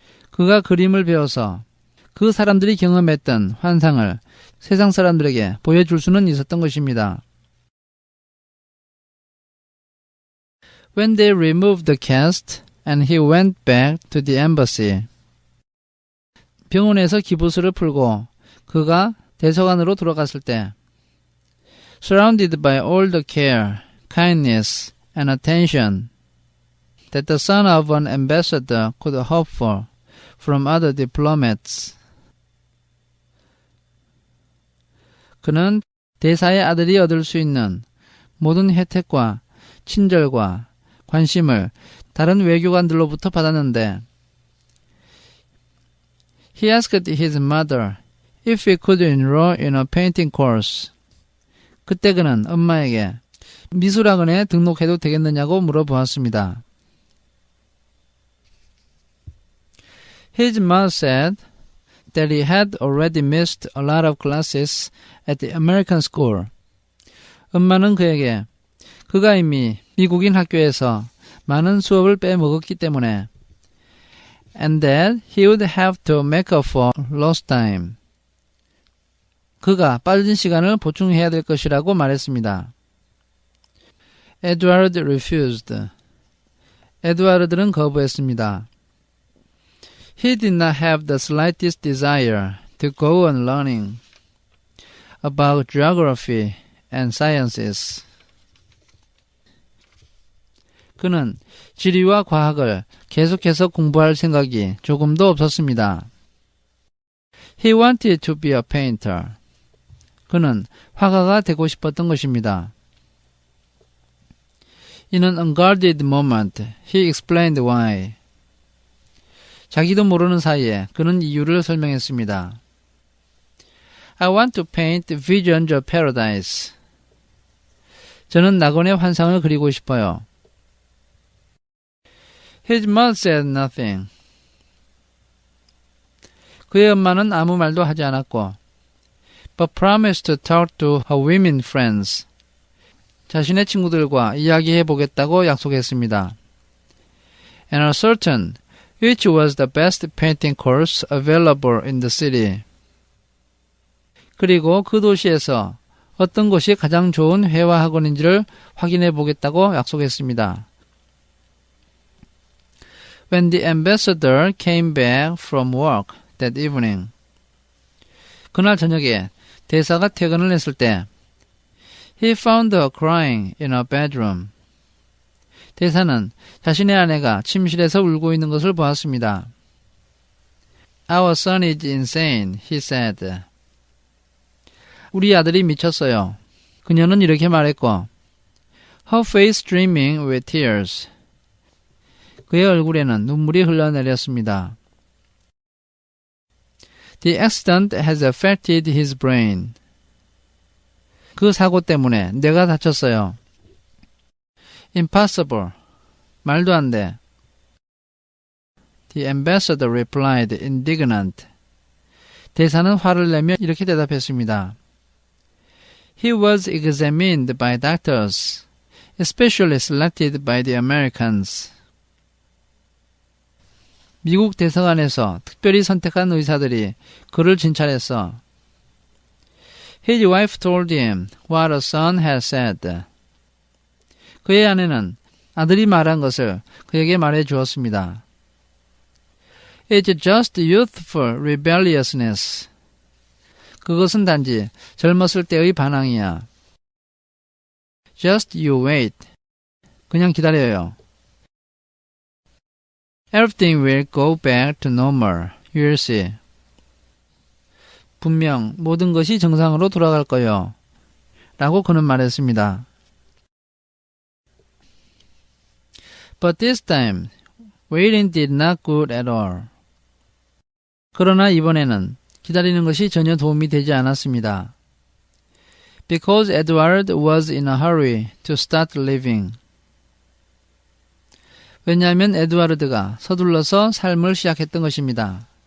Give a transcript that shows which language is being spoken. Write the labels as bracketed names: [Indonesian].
[Korean] 그가 그림을 배워서 그 사람들이 경험했던 환상을 세상 사람들에게 보여줄 수는 있었던 것입니다. [English] When they removed the cast and he went back to the embassy. [Korean] 병원에서 기부스를 풀고 그가 대사관으로 돌아갔을 때 [English] surrounded by all the care, kindness, and attention that the son of an ambassador could hope for from other diplomats. [Korean] 그는 대사의 아들이 얻을 수 있는 모든 혜택과 친절과 관심을 다른 외교관들로부터 받았는데 [English] He asked his mother if he could enroll in a painting course. [Korean] 그때 그는 엄마에게 미술학원에 등록해도 되겠느냐고 물어보았습니다. [English] His mother said that he had already missed a lot of classes at the American school. [Korean] 엄마는 그에게 그가 이미 미국인 학교에서 많은 수업을 빼먹었기 때문에 [English] and that he would have to make up for lost time. [Korean] 그가 빠진 시간을 보충해야 될 것이라고 말했습니다. [English] Edward refused. [Korean] 에드와르드는 거부했습니다. [English] He did not have the slightest desire to go on learning about geography and sciences. [Korean] 그는 지리와 과학을 계속해서 공부할 생각이 조금도 없었습니다. [English] He wanted to be a painter. [Korean] 그는 화가가 되고 싶었던 것입니다. [English] In an unguarded moment, he explained why. [Korean] 자기도 모르는 사이에 그는 이유를 설명했습니다. [English] I want to paint visions of paradise. [Korean] 저는 낙원의 환상을 그리고 싶어요. [English] His mother said nothing. [Korean] 그의 엄마는 아무 말도 하지 않았고 [English] but promised to talk to her women friends. [Korean] 자신의 친구들과 이야기해 보겠다고 약속했습니다. [English] And ascertain which was the best painting course available in the city. [Korean] 그리고 그 도시에서 어떤 곳이 가장 좋은 회화 학원인지를 확인해 보겠다고 약속했습니다. [English] When the ambassador came back from work that evening. [Korean] 그날 저녁에 대사가 퇴근을 했을 때 [English] He found her crying in her bedroom. [Korean] 대사는 자신의 아내가 침실에서 울고 있는 것을 보았습니다. [English] Our son is insane, he said. [Korean] 우리 아들이 미쳤어요. 그녀는 이렇게 말했고 [English] Her face streaming with tears. [Korean] 그의 얼굴에는 눈물이 흘러내렸습니다. [English] The accident has affected his brain. [Korean] 그 사고 때문에 뇌가 다쳤어요. [English] Impossible. [Korean] 말도 안 돼. [English] The ambassador replied indignant. [Korean] 대사는 화를 내며 이렇게 대답했습니다. [English] He was examined by doctors, especially selected by the Americans. [Korean] 미국 대사관에서 특별히 선택한 의사들이 그를 진찰했어. [English] His wife told him what her son had said. [Korean] 그의 아내는 아들이 말한 것을 그에게 말해 주었습니다. [English] It's just youthful rebelliousness. [Korean] 그것은 단지 젊었을 때의 반항이야. [English] Just you wait. [Korean] 그냥 기다려요. [English] Everything will go back to normal. You'll see. [Korean] 분명 모든 것이 정상으로 돌아갈 거요. 라고 그는 말했습니다. [English] But this time, waiting did not good at all. [Korean] 그러나 이번에는 기다리는 것이 전혀 도움이 되지 않았습니다. [English] Because Edward was in a hurry to start living. [Korean] 왜냐하면 에드와르드가 서둘러서 삶을 시작했던 것입니다.